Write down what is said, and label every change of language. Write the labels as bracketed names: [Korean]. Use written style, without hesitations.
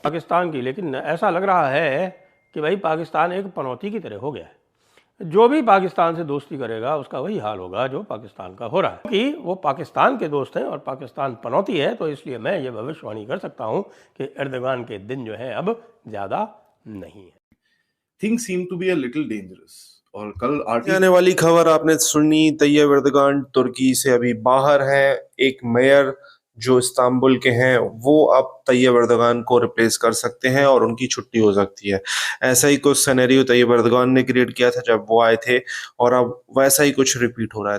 [Hindi] पाकिस्तान की, लेकिन ऐसा लग रहा है कि भाई पाकिस्तान एक पनौती की तरह हो गया है। जो भी पाकिस्तान से दोस्ती करेगा उसका वही हाल होगा जो पाकिस्तान का हो रहा है, क्योंकि वो पाकिस्तान के दोस्त हैं और पाकिस्तान पनौती है। तो इसलिए मैं ये भविष्यवाणी कर सकता हूँ कि एर्दोगान के दिन जो है अब ज़्यादा नहीं है। [English] Things seem to be a little dangerous. [Hindi] और कल आने वाली खबर आपने सुनी, तैयब एर्दोगान तुर्की से अभी बाहर है। एक मेयर जो इस्तांबुल के हैं वो अब तैयब एर्दोगान को रिप्लेस कर सकते हैं और उनकी छुट्टी हो सकती है। ऐसा ही कुछ सिनेरियो तैयब एर्दोगान ने क्रिएट किया था जब वो आए थे और अब वैसा ही कुछ रिपीट हो रहा है।